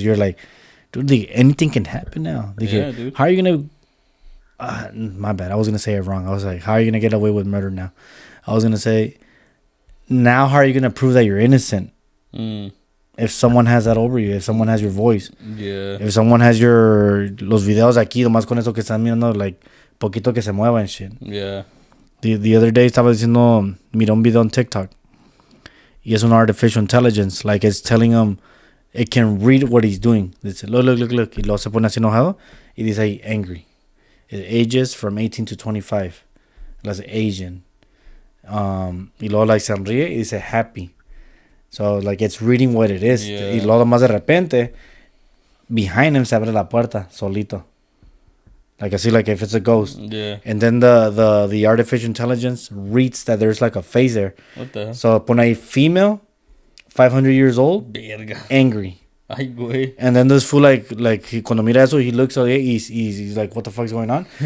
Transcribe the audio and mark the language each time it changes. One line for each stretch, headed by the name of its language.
English: You're like, dude, anything can happen now. Dude. How are you going to... my bad. I was going to say it wrong. I was like, how are you going to get away with murder now? I was going to say, now how are you going to prove that you're innocent? If someone has that over you, if someone has your voice. Yeah. If someone has
Spanish: los videos aquí, nomás con eso que están mirando, like, poquito que se mueva
English: and shit. Yeah. The other day
Spanish: estaba diciendo, miré un video on TikTok. Y es un artificial intelligence.
English: Like, it's telling him, it can read what he's doing.
Spanish: Dice, look. Y luego se pone así enojado. Y dice ahí,
English: angry. It ages from 18 to 25.
Spanish: Las
English: Asian.
Spanish: Y luego like sonríe y dice happy.
English: So like it's reading what it is. Yeah.
Spanish: Y luego más de repente,
English: behind him
Spanish: se abre la puerta solito.
English: Like I see like if it's a ghost. Yeah. And then the artificial intelligence reads that there's like a face there. What the hell? So
Spanish: pone ahí
English: female, 500 years old,
Spanish: Verga.
English: angry.
Spanish: Ay, güey.
English: And then this fool
Spanish: like cuando mira eso,
English: he looks at it, he's like, what the fuck's going on?